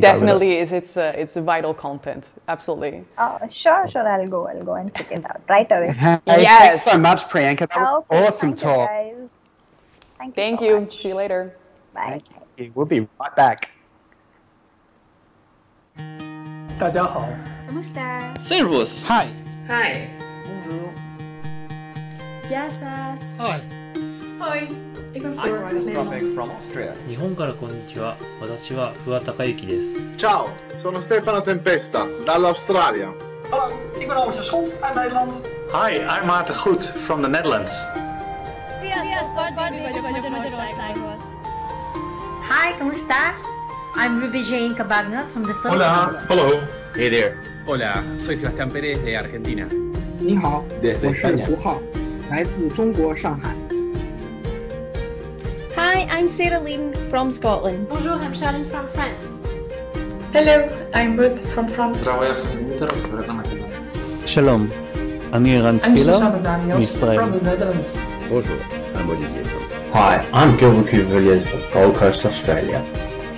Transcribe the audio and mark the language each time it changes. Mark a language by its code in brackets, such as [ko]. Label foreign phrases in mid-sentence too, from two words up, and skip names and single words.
[en] definitely is. It's vital content. Absolutely. Sure. I'll go and check it out right away. Hey, yes. Thanks so much, Priyanka. That was awesome talk. Guys. Thank you. you. So much. See you later. Bye. Thank you. We'll be right back. [zh] 大家好 [tl] Kamusta? [de] Servus. [en] Hi. Hi. [fr] Bonjour. [el] Jasas. [en] Hi. [nl] Hoi. Ik ben [en] I'm Floor. Ryan Stropek from Austria. [ja] 日本からこんにちは。私は不破孝之です。 [it] Ciao, sono Stefano Tempesta, dall'Australia. [nl] Hallo, ik ben Albert Schot uit Nederland. [en] Hi, I'm Maarten Goed from the Netherlands. [tl] Hi, kamusta? [en] I'm Ruby Jane Cabagna from the [es] Hola. [en] Philippines. Hello. Hey there. [es] Hola, soy Sebastián Pérez de Argentina. [zh] 你好， [es] Desde [zh] 我是 [es] España. [zh] 胡浩，来自中国上海。 [en] Hi, I'm Sarah Lynn from Scotland. Bonjour, I'm Charlene from France. Hello, I'm Ruth from France. [he] שלום, אני ערן ספילר, מישראל. [en] Bonjour, I'm Olivier. Hi, I'm Gilbert Cuveliers of Gold Coast, Australia.